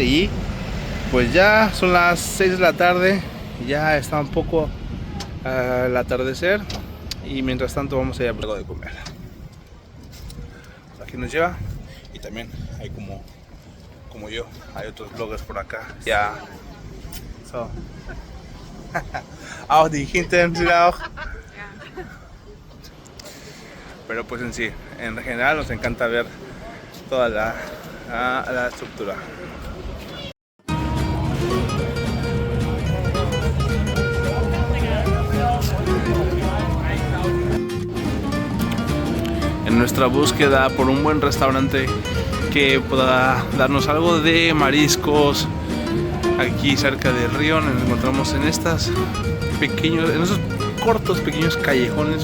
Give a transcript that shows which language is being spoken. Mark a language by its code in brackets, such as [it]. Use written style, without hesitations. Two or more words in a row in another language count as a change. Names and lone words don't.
[es] Y pues ya son las 6 de la tarde, ya está un poco al atardecer. Y mientras tanto vamos a ir a algo de comer. Aquí nos lleva. Y también hay como yo, hay otros bloggers por acá. Ya. So. [de] Auch die hinten sind auch. [es] Pero pues en sí, en general nos encanta ver toda la estructura. En nuestra búsqueda por un buen restaurante que pueda darnos algo de mariscos, aquí cerca del río nos encontramos en esos cortos pequeños callejones.